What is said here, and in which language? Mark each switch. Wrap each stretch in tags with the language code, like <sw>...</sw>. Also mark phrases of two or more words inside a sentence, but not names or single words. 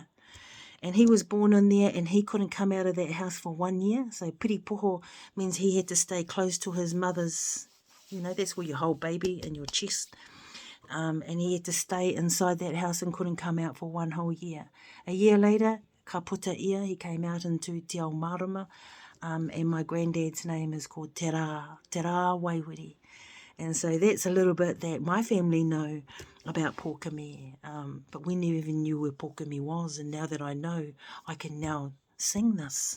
<en>And he was born in there, and he couldn't come out of that house for 1 year. So piripoho means he had to stay close to his mother's, that's where you hold baby in your chest. And he had to stay inside that house and couldn't come out for 1 whole year. A year later,</en> <mi>ka puta ia,</mi> <en>he came out into</en> <mi>Te Ao Marama,</mi> <en>and my granddad's name is called Te Rā Waiwiri. And so that's a little bit that my family know about Pokimi, but we never even knew where Pokimi was, and now that I know, I can now sing this.</en>